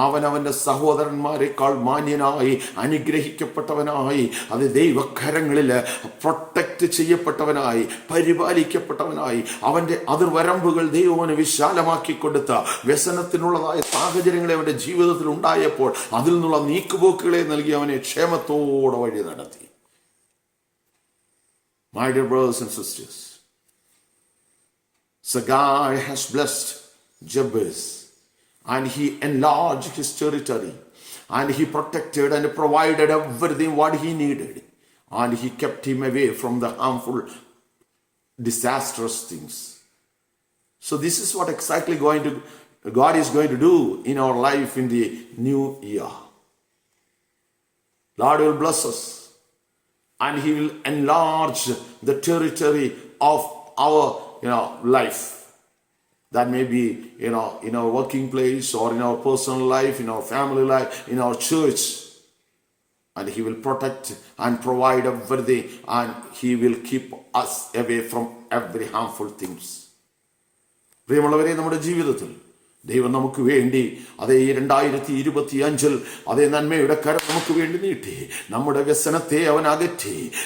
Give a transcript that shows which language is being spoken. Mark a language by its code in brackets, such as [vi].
[ml] അവന്റെ സഹോദരന്മാരെക്കാൾ മാന്യനായി, അനുഗ്രഹിക്കപ്പെട്ടവനായി, അത് ദൈവകരങ്ങളിൽ പ്രൊട്ടക്റ്റ് ചെയ്യപ്പെട്ടവനായി, പരിപാലിക്കപ്പെട്ടവനായി, അവന്റെ അതിർവരമ്പുകൾ ദൈവവന് വിശാലമാക്കി കൊടുത്ത വ്യസനത്തിനുള്ളതായ സാഹചര്യങ്ങളെ അവന്റെ ജീവിതത്തിൽ ഉണ്ടായപ്പോൾ അതിൽ നിന്നുള്ള നീക്കുപോക്കുകളെ നൽകി അവനെ ക്ഷേമത്തോടെ വഴി നടത്തി. [en] My dear brothers and sisters, so God has blessed Jabez and he enlarged his territory and he protected and provided everything what he needed and he kept him away from the harmful, disastrous things. So this is what exactly God is going to do in our life in the new year. Lord will bless us. And he will enlarge the territory of our, life. That may be, in our working place or in our personal life, in our family life, in our church. And he will protect and provide everything, and he will keep us away from every harmful things. [ml] പ്രിയമുള്ളവരെ, നമ്മുടെ ജീവിതത്തിൽ ദൈവം നമുക്ക് വേണ്ടി അതേ 2025 അതേ നന്മയുടെ കരം നമുക്ക് വേണ്ടി നീട്ടി. നമ്മുടെ വ്യസനത്തെ അവൻ അകറ്റി.